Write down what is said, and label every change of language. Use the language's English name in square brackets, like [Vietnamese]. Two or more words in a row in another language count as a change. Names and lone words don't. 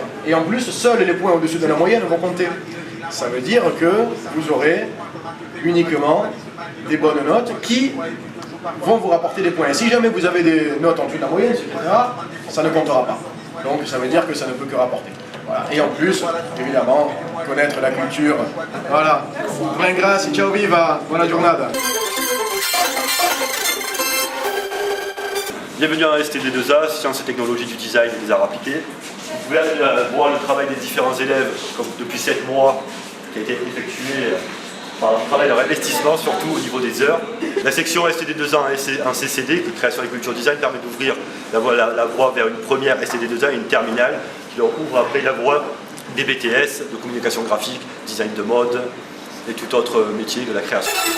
[French] Et en plus, seuls les points au-dessus de la moyenne vont compter. Ça veut dire que vous aurez uniquement des bonnes notes qui vont vous rapporter des points. Et si jamais vous avez des notes en dessous de la moyenne, etc., ça ne comptera pas. Donc ça veut dire que ça ne peut que rapporter. Voilà. Et en plus, évidemment, connaître la culture. Voilà. [Italian] Buen grazie, ciao viva, buona giornata. [French] Bienvenue à STD2A, Sciences et Technologies du Design et des Arts Appliqués. Vous pouvez voir le travail des différents élèves comme depuis 7 mois qui a été effectué par un travail de réinvestissement, surtout au niveau des heures. La section STD2A en CCD, de création et culture design, permet d'ouvrir la voie vers une première STD2A et une terminale qui leur ouvre après la voie des BTS, de communication graphique, design de mode et tout autre métier de la création.